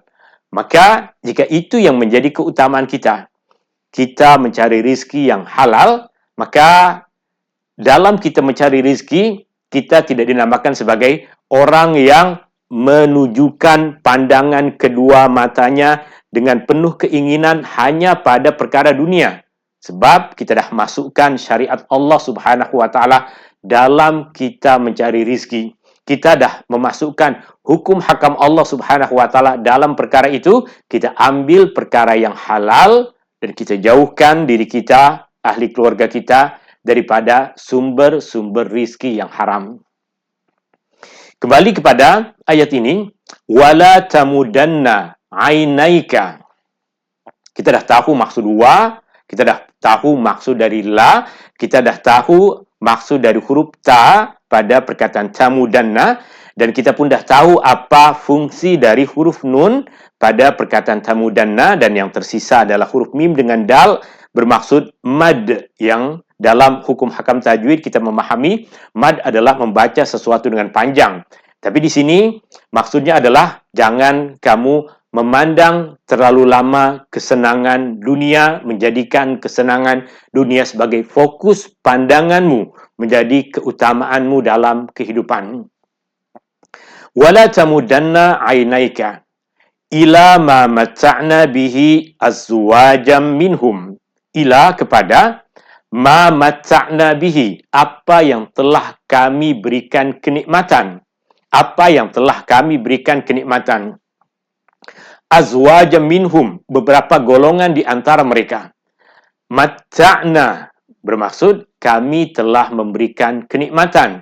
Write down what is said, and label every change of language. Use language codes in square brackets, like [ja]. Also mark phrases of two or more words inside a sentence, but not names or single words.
[ms] Maka jika itu yang menjadi keutamaan kita mencari rizki yang halal, maka dalam kita mencari rizki, kita tidak dinamakan sebagai orang yang menunjukkan pandangan kedua matanya dengan penuh keinginan hanya pada perkara dunia. Sebab kita dah masukkan syariat [ar] الله سبحانه وتعالى [ms] dalam kita mencari rizki. Kita dah memasukkan hukum hakam [ar] الله سبحانه وتعالى [ms] dalam perkara itu. Kita ambil perkara yang halal dan kita jauhkan diri kita, ahli keluarga kita, daripada sumber-sumber rizki yang haram. Kembali kepada ayat ini, [ar] ولا تمدن عينيك. [ms] Kita dah tahu maksud wa, kita dah tahu maksud dari la, kita dah tahu maksud dari huruf ta pada perkataan tamudanna, dan kita pun dah tahu apa fungsi dari huruf nun pada perkataan tamudanna, dan yang tersisa adalah huruf mim dengan dal bermaksud mad, yang dalam hukum hakam tajwid kita memahami mad adalah membaca sesuatu dengan panjang. Tapi di sini maksudnya adalah jangan kamu memandang terlalu lama kesenangan dunia, menjadikan kesenangan dunia sebagai fokus pandanganmu, menjadi keutamaanmu dalam kehidupan. [ar] ولا تمدن عينيك إلى ما متعنا به أزواجا منهم. [ms] Ila kepada [ar] ما متعنا به, [ms] apa yang telah kami berikan kenikmatan. Apa yang telah kami berikan kenikmatan. [ar] أزواجا منهم, [ms] beberapa golongan di antara mereka. Mata'na bermaksud kami telah memberikan kenikmatan.